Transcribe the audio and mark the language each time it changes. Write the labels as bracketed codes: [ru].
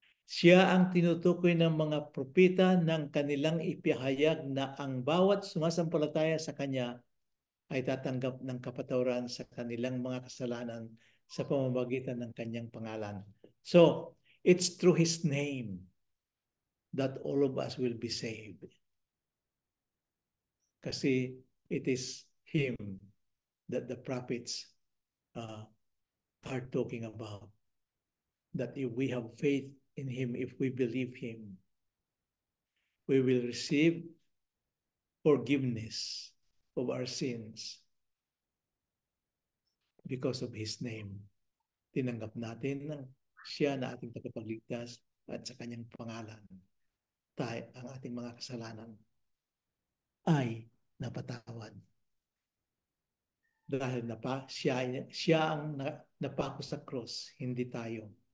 [tl] Siya ang tinutukoy ng mga propeta ng kanilang ipahayag na ang bawat sumasampalataya sa Kanya ay tatanggap ng kapatawaran sa kanilang mga kasalanan sa pamamagitan ng Kanyang pangalan. [en] So, it's through His name that all of us will be saved. Kasi it is Him that the prophets are talking about. That if we have faith in Him, if we believe Him, we will receive forgiveness of our sins because of His name. [tl] Tinanggap natin na siya na ating tagapagligtas at sa Kanyang pangalan, ang ating mga kasalanan ay napatawad. Dahil siya ang napako sa krus, hindi tayo.